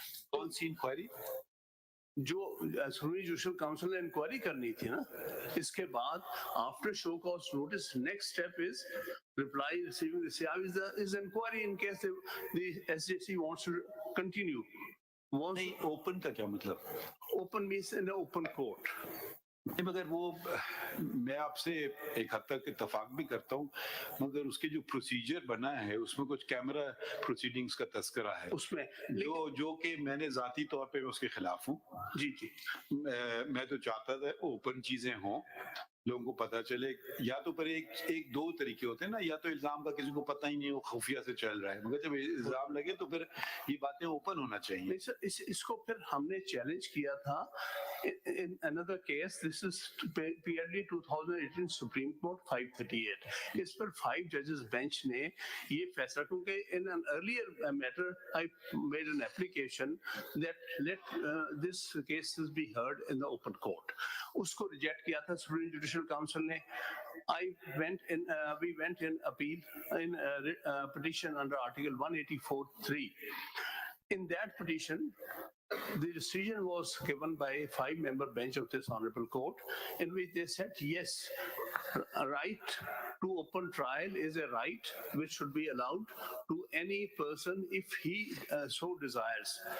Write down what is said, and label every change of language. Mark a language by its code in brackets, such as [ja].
[ur] کون سی انکوائری؟ جو supreme judicial council نے انکوائری کرنی تھی نا, اس کے بعد [en] After show cause notice next step is reply receiving the CIV is inquiry in case the SJC wants to continue. [ur] نہیں, اوپن کا کیا مطلب؟ [en] Open means in the open court. [ur] نہیں مگر وہ میں آپ سے ایک حد تک اتفاق بھی کرتا ہوں مگر اس کے جو پروسیجر بنا ہے اس میں کچھ کیمرہ پروسیڈنگز کا تذکرہ ہے اس میں جو کہ میں نے ذاتی طور پہ اس کے خلاف ہوں. جی جی میں تو چاہتا تھا اوپن چیزیں ہوں, لوگوں کو پتہ چلے. یا تو پر ایک دو طریقے ہوتے ہیں نا, یا تو الزام کا کسی کو پتہ ہی نہیں وہ خفیہ سے چل رہا ہے, مگر جب الزام لگے تو پھر یہ باتیں اوپن ہونا چاہیے. نہیں سر, اس کو پھر ہم نے چیلنج کیا تھا [en] in another case. This is PRD 2018 Supreme Court 538. [ur] اس per [en] 5 judges bench [ur] نے یہ فیصلہ, کیونکہ [en] in an earlier matter I made an application that let this cases be heard in the open court. [ur] اس کو reject کیا تھا Supreme Judicial Council نے. [en] We went in appeal in petition under Article 184(3). In that petition, the decision was given by a 5-member bench of this honorable court, in which they said, yes, a right to open trial is a right which should be allowed to any person if he so desires.